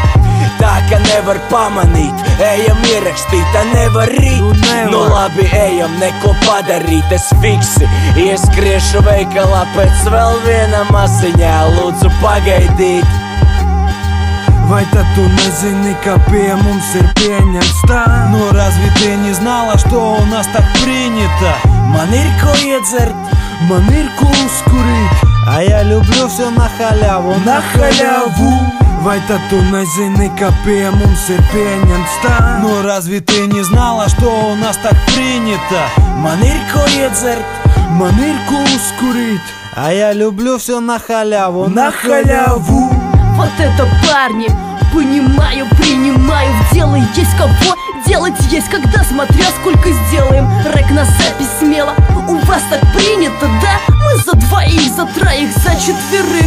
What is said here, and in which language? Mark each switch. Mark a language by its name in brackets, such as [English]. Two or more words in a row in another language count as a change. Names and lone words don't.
[Latvian] Tā ka nevar pamanīt, ejam ierakstīt, tā nevar rīt. Nu labi, ejam, neko padarīt, es fiksi ieskriešu veikalā pēc vēl viena maziņā, lūdzu pagaidīt. Vai tad tu nezini, ka pie mums ir pieņemts tā? [Russian] Ну разве ты не знала, что у нас так принято? [Latvian] Man ir ko iedzert, man ir ko uzkurīt. [Russian] А я люблю все на халяву, на халяву. [Latvian] Vai tad tu nezini, ka pie mums ir pieņemts tā? [Russian] Ну разве ты не знала, что у нас так принято? [Latvian] Man ir ko iedzert, man ir ko uzkurīt. [Russian] А я люблю все на халяву, на халяву. Вот это парни, понимаю, принимаю в дело. Есть кого делать, есть когда, смотря сколько сделаем. Рэк на запись смело, у вас так принято, да? Мы за двоих, за троих, за четверых.